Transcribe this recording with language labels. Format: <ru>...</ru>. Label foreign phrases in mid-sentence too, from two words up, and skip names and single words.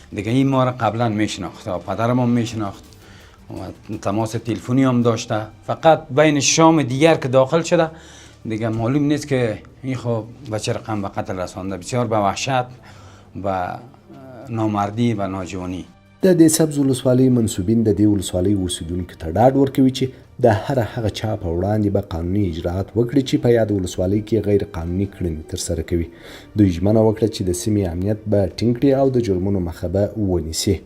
<fa>این ما را قبلا میشناخت و پدرم هم میشناخت و تماس تلفنی هم داشته. فقط بین شام دیگر که داخل شده دیگه معلوم نیست که این خب به چه رقم به قتل رسانده. بسیار به وحشت و نامردی و ناجوانی.</fa> <ps>د دې سبز ولسوالۍ منصوبین د دې ولسوالۍ اوسیدونکو ته ډاډ ورکوي چې د هر هغه چا په وړاندې به قانوني اجراءات وکړي چې په یاد ولسوالۍ کې غیر قانوني کړنې ترسره کوي. دوی ژمنه وکړه چې د سیمې امنیت به ټینګ کړي او د جرمونو مخه به ونیسي.</ps>